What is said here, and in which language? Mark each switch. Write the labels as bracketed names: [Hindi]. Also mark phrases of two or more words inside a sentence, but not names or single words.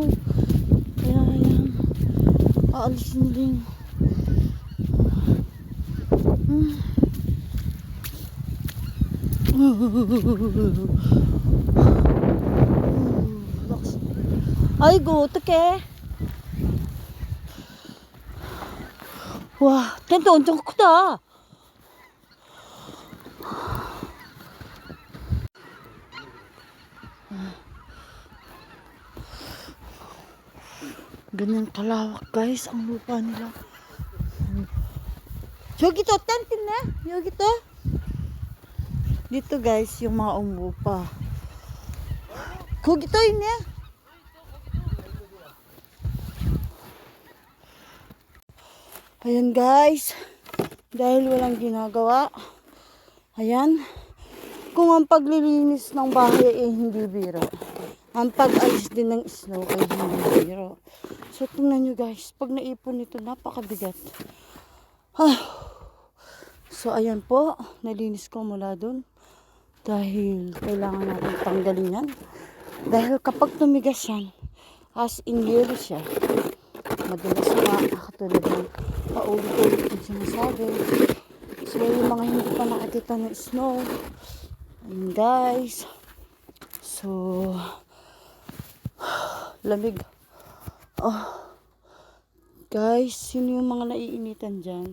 [Filipino] Kaya, ayan. Aalisin nila yung ay, guto ke. [Korean] Wah, 텐트 엄청 크다. [Filipino] Ganyan kalawak guys ang lupa nila. [Korean] 여기도 텐트 있네. 여기도. [Filipino] Dito guys yung mga umupa. [Korean] 거기도 있네. [Filipino] Ayan guys, dahil walang ginagawa, ayan, kung ang paglilinis ng bahay ay hindi biro, ang pag-alis din ng snow ay hindi biro. So tingnan nyo guys, pag naipon ito napakabigat. So ayan po, nalinis ko mula dun dahil kailangan natin tanggalin yan. Dahil kapag tumigas yan, [English] as in yellow [Filipino] siya, madalas nga katulad ng paulit-ulit yung sinasabi. So yung mga hindi pa nakakita ng snow, ayun guys, so lamig. Guys, sino yung mga naiinitan dyan?